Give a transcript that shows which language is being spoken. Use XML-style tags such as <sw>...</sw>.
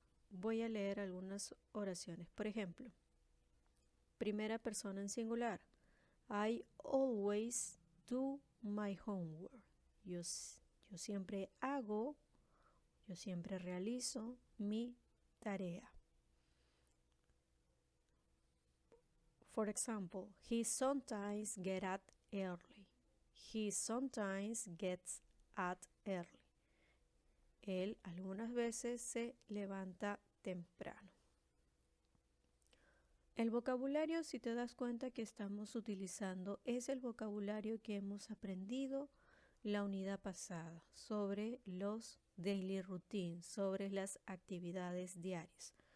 <es>Voy a leer algunas oraciones. Por ejemplo, primera persona en singular.</es> <en>I always do my homework.</en> <es>Yo siempre hago, yo siempre realizo mi tarea.</es> <en>For example, he sometimes gets up early. He sometimes gets up early.</en> <es>Él algunas veces se levanta temprano. El vocabulario, si te das cuenta que estamos utilizando, es el vocabulario que hemos aprendido la unidad pasada sobre los</es> <en>daily routines,</en> <es>sobre las actividades diarias.</es>